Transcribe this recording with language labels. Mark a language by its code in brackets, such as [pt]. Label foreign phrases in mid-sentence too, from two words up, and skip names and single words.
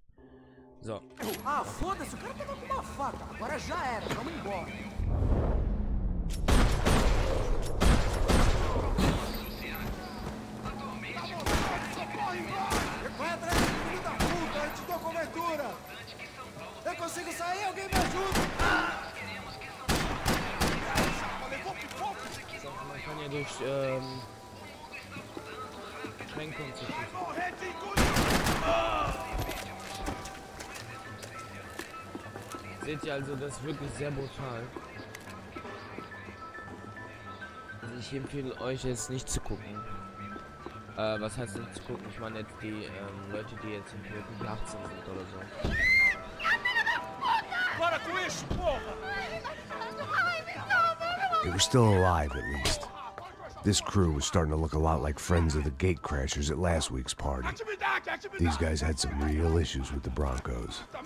[de] So. [pt] Ah, foda-se, o cara pegou com uma faca. Agora já era, vamos embora. Vai atrás de filho da puta, eu te dou cobertura. Eu consigo sair, alguém me ajuda. [de] Man kann ja durch Schränkung zu schießen. Seht ihr also, das ist wirklich sehr brutal. Also ich empfehle euch jetzt nicht zu gucken. Was heißt nicht zu gucken? Ich meine jetzt die Leute, die jetzt in wirklich 18 sind oder so. [en] They were still alive, at least. This crew was starting to look a lot like friends of the gatecrashers at last week's party. These guys had some real issues with the Broncos.